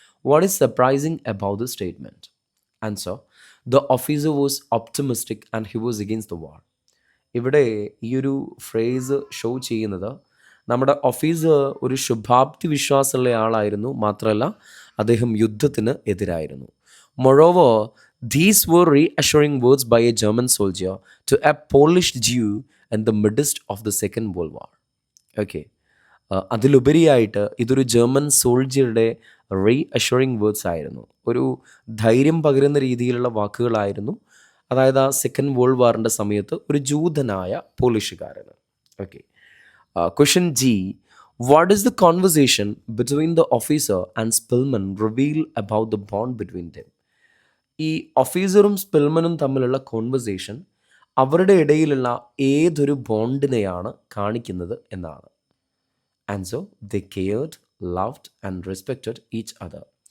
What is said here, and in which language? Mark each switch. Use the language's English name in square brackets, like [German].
[English] What is surprising about the statement? Answer: the officer was optimistic and he was against the war. [Malayalam] ഇവിടെ ഈ ഒരു phrase show ചെയ്യുന്നത് നമ്മുടെ officer ഒരു ശുഭാപ്തി വിശ്വാസമുള്ള ആളായിരുന്നു, മാത്രമല്ല അദ്ദേഹം യുദ്ധത്തിന് എതിരായിരുന്നു. [English] Moreover, these were reassuring words by a German soldier to a Polish Jew in the midst of the Second World War. Okay. [Malayalam] അതിലുപരിയായിട്ട് ഇതൊരു ജർമ്മൻ സോൾജിയറുടെ റീഅഷ്യൂറിംഗ് വേർഡ്സ് ആയിരുന്നു, ഒരു ധൈര്യം പകരുന്ന രീതിയിലുള്ള വാക്കുകളായിരുന്നു. അതായത് ആ സെക്കൻഡ് വേൾഡ് വാറിൻ്റെ സമയത്ത് ഒരു ജൂതനായ പോളിഷുകാരന്. Okay. [English] Question G: what is the conversation between the officer and Spillman reveal about the bond between them? [Malayalam] ഈ ഓഫീസറും സ്പിൽമനും തമ്മിലുള്ള കോൺവെർസേഷൻ അവരുടെ ഇടയിലുള്ള ഏതൊരു ബോണ്ടിനെയാണ് കാണിക്കുന്നത് എന്നാണ്. [English] And so they cared, loved and respected each other.